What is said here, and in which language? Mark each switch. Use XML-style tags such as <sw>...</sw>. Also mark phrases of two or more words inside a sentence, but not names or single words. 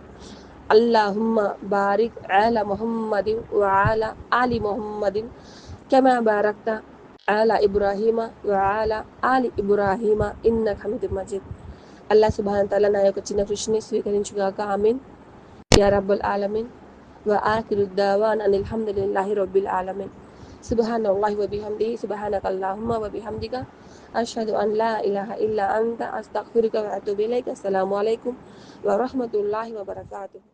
<ar>اللهم بارك على محمد وعلى آل محمد كما باركت على إبراهيم وعلى آل إبراهيم إنك حميد مجيد.</ar> <te>అల్లా</te> <ar>سبحانه تعالى</ar> <te>నా యొక్క చిన్న కృషిని స్వీకరించుగాక.</te> <ar>آمين يا رب العالمين. وآخر الدعوانا أن الحمد لله رب العالمين. سبحان الله وبحمده سبحانك اللهم وبحمدك أشهد أن لا إله إلا أنت أستغفرك وأتوب إليك. السلام عليكم ورحمة الله وبركاته.</ar>